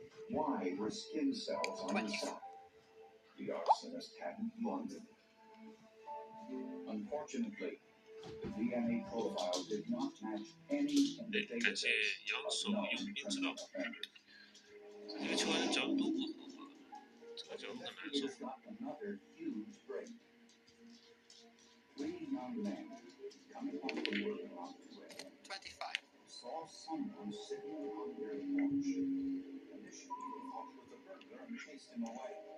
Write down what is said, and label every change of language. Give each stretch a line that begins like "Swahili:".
English: Why were skin cells on the sock? The arsonist hadn't wondered. Unfortunately, the DNA profile did not match any in the database of known criminal offenders.
Chinese: 这个球好像角度不好啊，这个角度很难受。
English: got another huge break. 3 young men coming home from work around 25. saw someone sitting on their porch. Initially, they thought it was a burglar and chased him away.